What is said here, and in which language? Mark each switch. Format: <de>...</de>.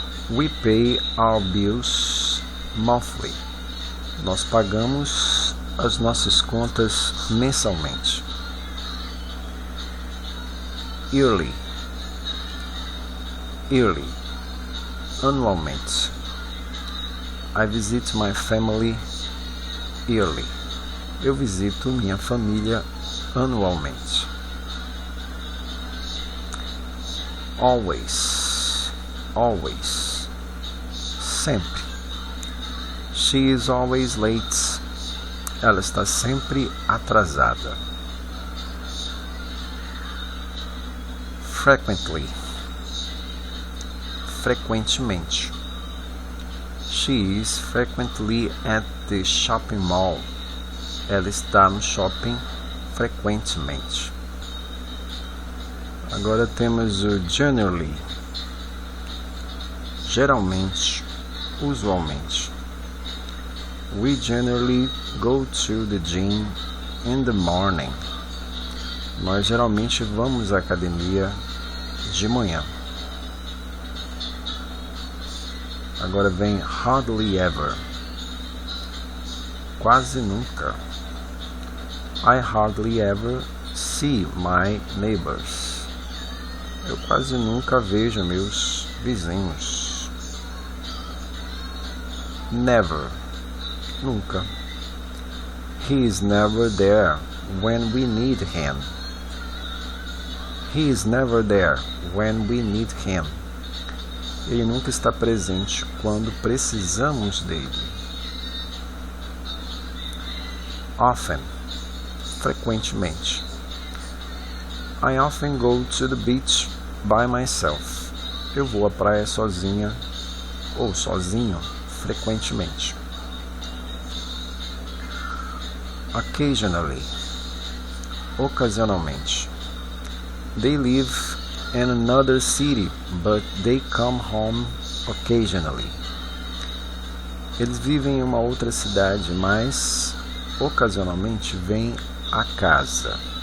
<en>We pay our bills monthly.</en> <pt>Nós pagamos as nossas contas mensalmente.</pt> <en>Yearly, yearly, anualmente. I visit my family yearly.</en> <pt>Eu visito minha família anualmente.</pt> <en>always, always, sempre. She is always late.</en> <pt>Ela está sempre atrasada.</pt> <en>Frequently, frequentemente. She is frequently at the shopping mall.</en> <pt>Ela está no shopping frequentemente. Agora temos o generally, geralmente, usualmente.</pt> <en>We generally go to the gym in the morning.</en> <pt>Nós geralmente vamos à academia de manhã. Agora vem hardly ever, quase nunca.</pt> <en>I hardly ever see my neighbors.</en> <pt>Eu quase nunca vejo meus vizinhos.</pt> <en>Never, nunca. He is never there when we need him. He is never there when we need him.</en> <pt>Ele nunca está presente quando precisamos dele.</pt> <en>Often, frequentemente. I often go to the beach by myself.</en> <pt>Eu vou à praia sozinha ou sozinho frequentemente.</pt> <en>Occasionally, ocasionalmente. They live in another city, but they come home occasionally.</en> <pt>Eles vivem em uma outra cidade, mas ocasionalmente vêm a casa.</pt>